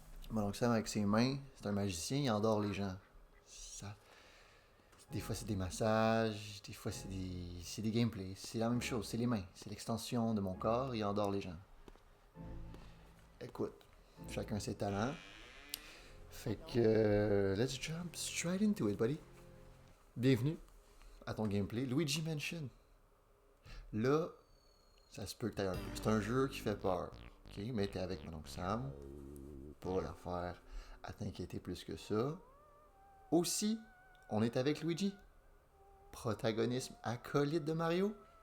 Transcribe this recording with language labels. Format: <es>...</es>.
<fr>Mon oncle Sam, avec ses mains, c'est un magicien, il endort les gens. Ça... Des fois, c'est des massages, des fois, c'est des gameplays. C'est la même chose, c'est les mains. C'est l'extension de mon corps, il endort les gens. Écoute, chacun ses talents. Fait que,</fr> <en>let's jump straight into it, buddy.</en> <fr>Bienvenue à ton gameplay, Luigi Mansion. Là, ça se peut que t'aies un peu. C'est un jeu qui fait peur, ok? Mais t'es avec mon oncle Sam. Pas l'affaire à t'inquiéter plus que ça. Aussi, on est avec Luigi. Protagonisme acolyte de Mario.</fr>